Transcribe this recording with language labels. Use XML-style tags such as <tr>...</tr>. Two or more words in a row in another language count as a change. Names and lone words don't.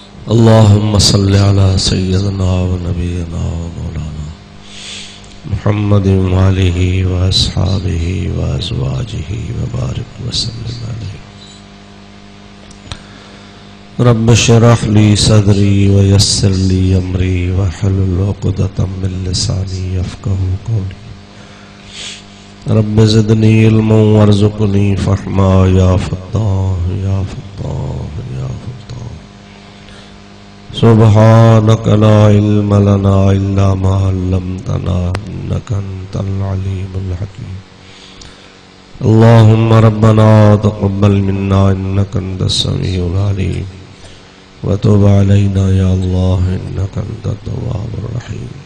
<ar>اللهم صل على سيدنا ونبينا ومولانا محمد وآله وأصحابه وأزواجه وبارك وسلم عليه. رب اشرح لي صدري ويسر لي أمري واحلل عقدة من لساني يفقهوا قولي. رب زدني علما وارزقني فهما يا فتاح يا فتاح يا فتاح. سبحانك لا علم لنا إلا ما علمتنا إنك أنت العليم الحكيم. اللهم ربنا تقبل منا إنك أنت السميع العليم وتب علينا يا الله إنك أنت التواب الرحيم.</ar>